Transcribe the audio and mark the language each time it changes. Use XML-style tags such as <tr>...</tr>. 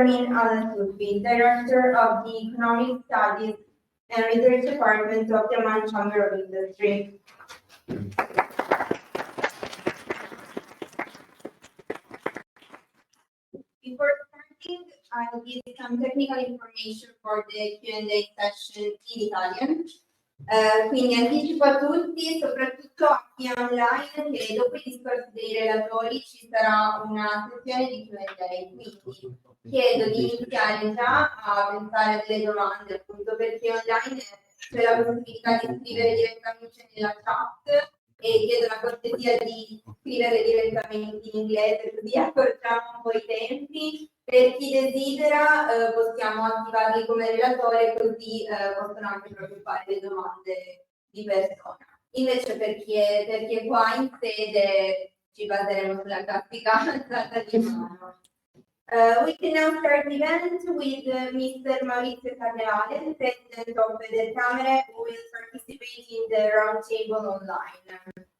<en>Amin Al-Sufi, Director of the Economic Studies and Research Department of the Amman Chamber of Industry. Before starting, I'll give some technical information for the Q&A session in Italian.</en> <it>Quindi anticipo a tutti, soprattutto a chi è online, che dopo i discorsi dei relatori ci sarà una sessione di Q&A, quindi chiedo di iniziare già a pensare a delle domande, appunto perché online c'è la possibilità di scrivere direttamente nella chat e chiedo la cortesia di scrivere direttamente in inglese, così accorciamo un po' i tempi. Per chi desidera possiamo attivarli come relatore, così possono anche proprio fare le domande di persona. Invece per chi è qua in sede ci baseremo sulla classica alzata di mano.</it> <en>We can now start the event with Mr. Maurizio Carnevale, President of FederCamere, who will participate in the roundtable online.</en>